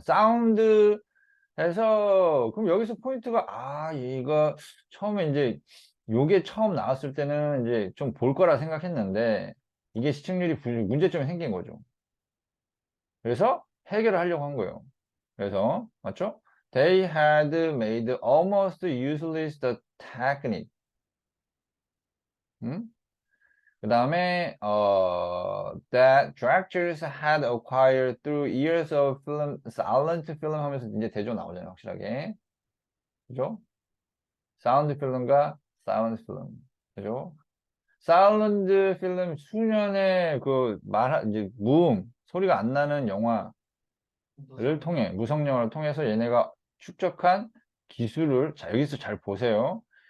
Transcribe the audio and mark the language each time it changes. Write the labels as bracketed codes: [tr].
[ko] 사운드 해서 그럼 여기서 포인트가 이거 처음에 이제 요게 처음 나왔을 때는 이제 좀 볼 거라 생각했는데 이게 시청률이 문제점이 생긴 거죠. 그래서 해결을 하려고 한 거예요. 그래서 맞죠? [en] They had made almost useless the technique. [ko] 그 다음에 [en] that directors had acquired through years of film, silent film [ko] 하면서 이제 대조 나오잖아요, 확실하게. 그죠? 사운드 필름과 사운드 필름. 그죠? 사운드 필름 수년의 그 이제 무음, 소리가 안 나는 영화를 통해, 무성 영화를 통해서 얘네가 축적한 기술을, 자, 여기서 잘 보세요.